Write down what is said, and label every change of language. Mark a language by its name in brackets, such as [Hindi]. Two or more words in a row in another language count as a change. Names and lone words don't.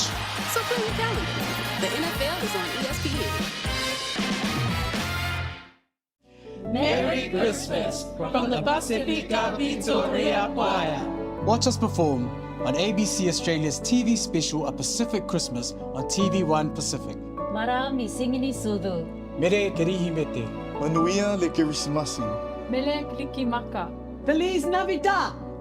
[English] So fill your calendar. The NFL is on ESPN. Merry Christmas from the Pacifica Victoria Choir. Watch us perform on ABC Australia's TV special A Pacific Christmas on TVWAN Pacific. Marami singini sudu. [Māori] Mere kerihimete. [Samoan] Manuia le Kirismasi. [Hawaiian] Mele klikimaka. [Spanish] Feliz Navidad!